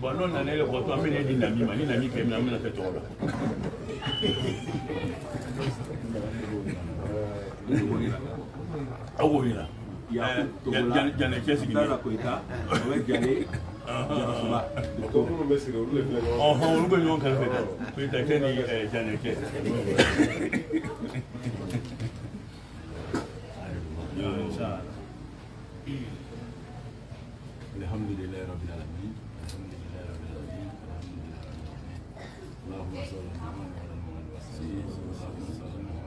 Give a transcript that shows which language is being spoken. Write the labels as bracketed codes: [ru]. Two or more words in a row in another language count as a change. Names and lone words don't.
[bm] bon n'o nana ne ko to an bɛna di Nami ma ni Nami kɛ min an bɛna kɛ tɔgɔ la aw k'o yira Janɛ cɛ sigilen o bɛ Janɛ olu bɛ ɲɔgɔn kɛrɛfɛ dɛ Keita cɛ ni Janɛ cɛ [ar] الحمد لله رب العالمين الحمد لله رب العالمين اللهم صل على محمد وسلم